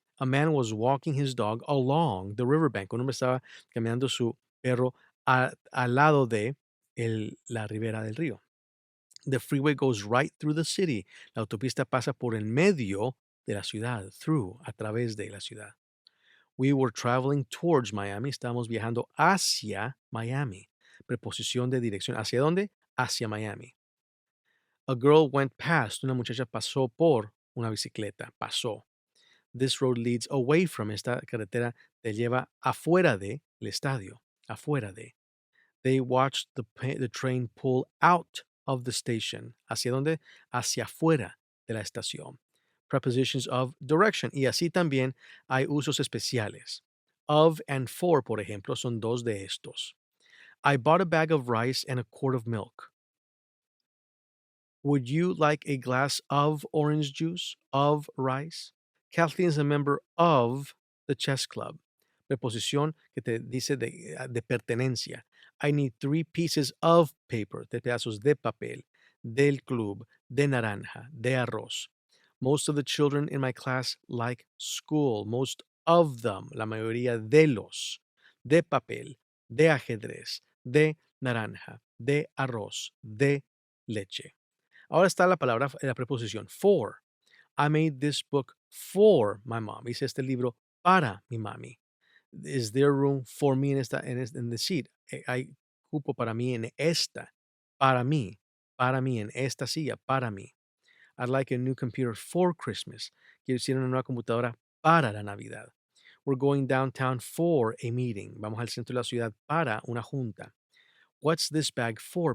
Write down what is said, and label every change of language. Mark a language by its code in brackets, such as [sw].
[en] A man was walking his dog along the riverbank. [es] Un hombre estaba caminando su perro al lado de la ribera del río. [en] The freeway goes right through the city. [es] La autopista pasa por el medio de la ciudad, through, a través de la ciudad. [en] We were traveling towards Miami. [es] Estábamos viajando hacia Miami. Preposición de dirección. ¿Hacia dónde? Hacia Miami. [en] A girl went past. [es] Una muchacha pasó por una bicicleta. Pasó. [en] This road leads away from. [es] Esta carretera te lleva afuera de el estadio. Afuera de. [en] They watched the train pull out of the station. [es] ¿Hacia dónde? Hacia afuera de la estación. [en] Prepositions of direction. [es] Y así también hay usos especiales. Of and for, por ejemplo, son dos de estos. [en] I bought a bag of rice and a quart of milk. Would you like a glass of orange juice? Of rice? Kathleen is a member of the chess club. [es] Preposición que te dice de pertenencia. [en] I need 3 pieces of paper, [es] 3 pedazos de papel, del club, de naranja, de arroz. [en] Most of the children in my class like school. Most of them, [es] la mayoría de los, de papel, de ajedrez, de naranja, de arroz, de leche. Ahora está la preposición for. [en] I made this book for my mom. [es] Hice este libro para mi mami. [en] Is there room for me in the seat? [es] Hay cupo para mí en esta. Para mí en esta silla, para mí. [en] I'd like a new computer for Christmas. [es] Quiero decir una nueva computadora para la Navidad. [en] We're going downtown for a meeting. [es] Vamos al centro de la ciudad para una junta. [en] What's this bag for?